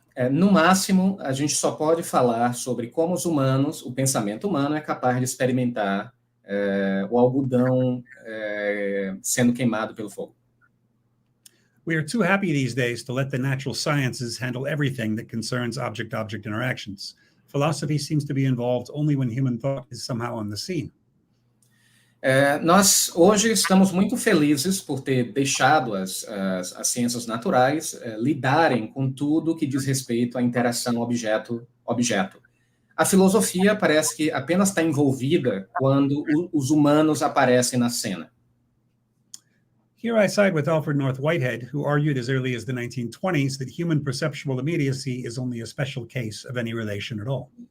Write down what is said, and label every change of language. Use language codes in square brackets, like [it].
[pt] No máximo, a gente só pode falar sobre como o pensamento humano é capaz de experimentar o algodão sendo queimado pelo fogo. [en] We are too happy these days to let the natural sciences handle everything that concerns object-object interactions. Philosophy seems to be involved only when human thought is somehow on the scene. [pt] Nós hoje estamos muito felizes por ter deixado as ciências naturais lidarem com tudo que diz respeito à interação objeto-objeto. A filosofia parece que apenas está envolvida quando os humanos aparecem na cena. [en] Here I side with Alfred North Whitehead, who argued as early as the 1920s that human perceptual immediacy is only a special case of any relation at all.